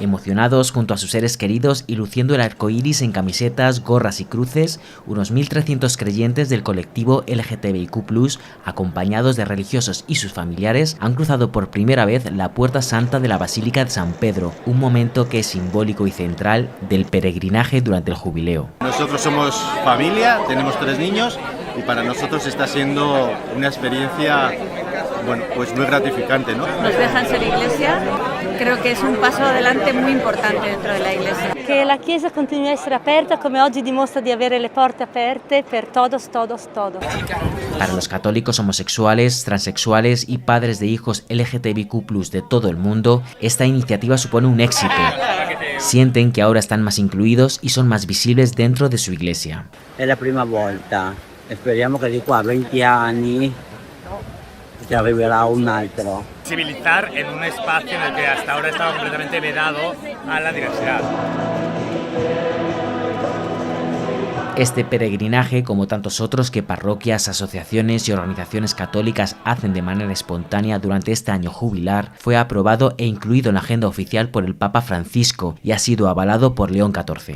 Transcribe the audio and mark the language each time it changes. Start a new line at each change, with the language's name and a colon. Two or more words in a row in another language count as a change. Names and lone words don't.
Spanish: Emocionados junto a sus seres queridos y luciendo el arco iris en camisetas, gorras y cruces, unos 1.300 creyentes del colectivo LGTBIQ+, acompañados de religiosos y sus familiares, han cruzado por primera vez la Puerta Santa de la Basílica de San Pedro, un momento que es simbólico y central del peregrinaje durante el jubileo. Nosotros somos familia, tenemos 3 niños y para nosotros está siendo una experiencia, bueno, pues muy gratificante, ¿no? Nos dejan ser iglesia, creo que es un paso adelante muy importante dentro de la iglesia.
Italian: Che la Chiesa continui a essere aperta come oggi dimostra di avere le porte aperte per todos.
Spanish: Para los católicos homosexuales, transexuales y padres de hijos LGTBIQ+ de todo el mundo, esta iniciativa supone un éxito. Sienten que ahora están más incluidos y son más visibles dentro de su iglesia.
Italian: Es la prima volta, speriamo che di qua a 20 anni se arriverà un altro.
Spanish: Civilizar en un espacio en el que hasta ahora estaba completamente vedado a la diversidad. Este peregrinaje, como tantos otros que parroquias, asociaciones y organizaciones católicas hacen de manera espontánea durante este año jubilar, fue aprobado e incluido en la agenda oficial por el Papa Francisco y ha sido avalado por León XIV.